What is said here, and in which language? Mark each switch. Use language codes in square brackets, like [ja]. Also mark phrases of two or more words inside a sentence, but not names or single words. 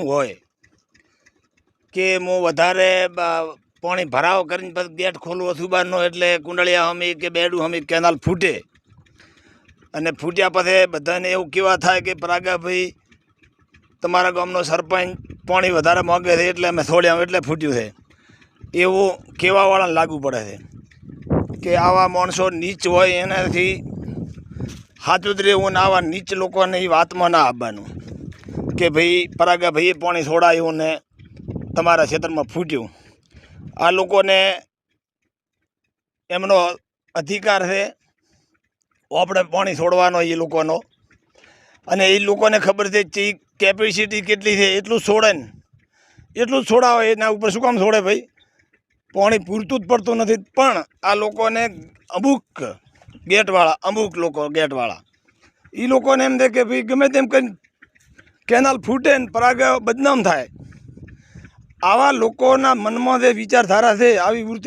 [gu] હોય કિ મુ વધારે પાણી ભરાવ કરીને બસ ગેટ ખોલવો સુબારનો એટલે કુંડલિયા હમી કે બેડૂ હમી કેનાલ ફૂટે અને ફૂટ્યા પછી બધાને એવું કેવા થાય કિ પરાગા ભાઈ તમારા ગામનો સરપંચ પાણી વધારે માંગે છે એટલે અમે છોડ્યા એટલે ફૂટ્યું છે એવું કેવાવાળા લાગુ પડે છે કિ આવા માણસો નીચ હોય એનાથી હાથું જ રહેવું ને આવા નીચ લોકોને ઈ વાતમાં ના આવવાનું કિ ભાઈ પરાગા ભાઈએ પાણી છોડાયું ને તમારા ક્ષેત્રમાં ફૂટ્યું। આ લોકોને એમનો અધિકાર છે આપણે પાણી છોડવાનો એ લોકોનો અને એ લોકોને ખબર છે કે કેપેસિટી કેટલી છે એટલું છોડે ને એટલું જ છોડાવે એના ઉપર શું કામ છોડે ભાઈ પાણી પૂરતું જ પડતું નથી પણ આ લોકોને અમુક લોકો ગેટવાળા એ લોકોને એમ છે કે ભાઈ ગમે તેમ કરીને કેનાલ ફૂટે ને પરાગે બદનામ થાય આવા લોકોના મનમાં જે વિચારધારા છે આવી વૃત્તિ